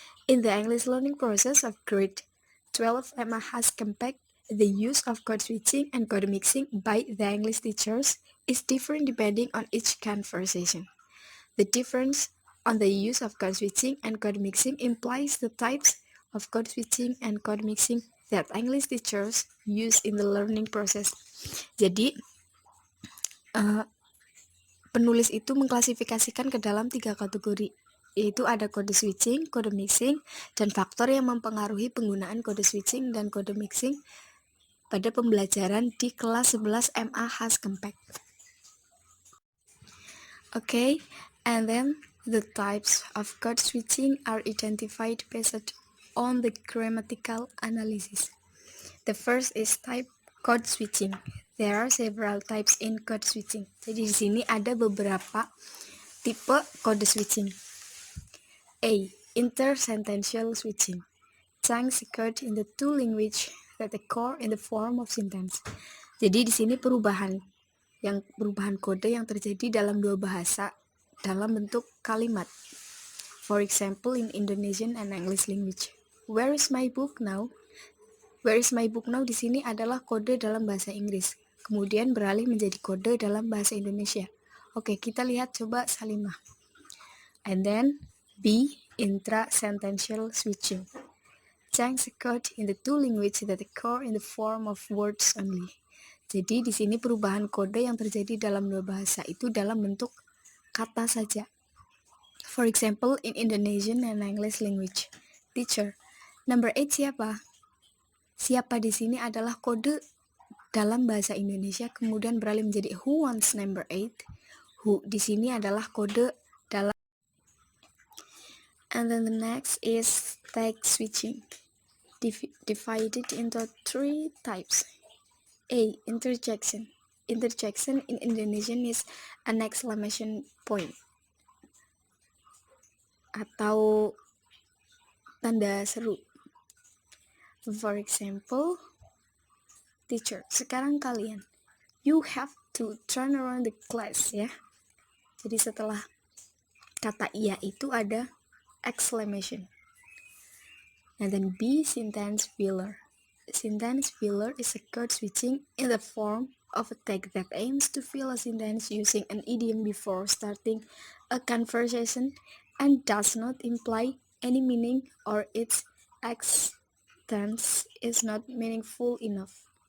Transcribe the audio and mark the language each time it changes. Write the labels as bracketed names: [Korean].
[English] In the English learning process of grade 12, Emma has compared the use of code switching and code mixing by the English teachers is different depending on each conversation. The difference on the use of code switching and code mixing implies the types of code switching and code mixing that English teachers use in the learning process. [Indonesian] Jadi, penulis itu mengklasifikasikan ke dalam 3 kategori, yaitu ada kode switching, kode mixing, dan faktor yang mempengaruhi penggunaan kode switching dan kode mixing pada pembelajaran di kelas 11 MA Has Compact. [English] Okay, and then the types of code switching are identified based on the grammatical analysis. The first is type code switching. There are several types in code switching. [Indonesian] Jadi di sini ada beberapa tipe code switching. A. [English] Intersentential switching. Chunks occurred in the two language that occur in the form of sentence. [Indonesian] Jadi di sini perubahan kode yang terjadi dalam 2 bahasa dalam bentuk kalimat. [English] For example, in Indonesian and English language. Where is my book now? Where is my book now [Indonesian] di sini adalah kode dalam bahasa Inggris. Kemudian beralih menjadi kode dalam bahasa Indonesia. Oke, kita lihat coba Salimah. [English] And then B. Intrasentential switching. Chunks occurred in the two language that occur in the form of words only. [Indonesian] Jadi di sini perubahan kode yang terjadi dalam 2 bahasa itu dalam bentuk kata saja. [English] For example, in Indonesian and English language. Teacher, number 8 [Indonesian] siapa? Siapa di sini adalah kode dalam bahasa Indonesia, kemudian beralih menjadi [English] who wants number 8. [Indonesian] Who di sini adalah kode dalam. [English] And then the next is tag switching. Divided into 3 types. A. Interjection. Interjection in Indonesian is an exclamation point [Indonesian] atau tanda seru. [English] For example, teacher, [Indonesian] sekarang kalian, [English] you have to turn around the class, [Indonesian] ya. Jadi setelah kata iya itu ada exclamation. [English] And then B. Sentence filler. Sentence filler is a code switching in the form of a tag that aims to fill a sentence using an idiom before starting a conversation and does not imply any meaning or its existence is not meaningful enough.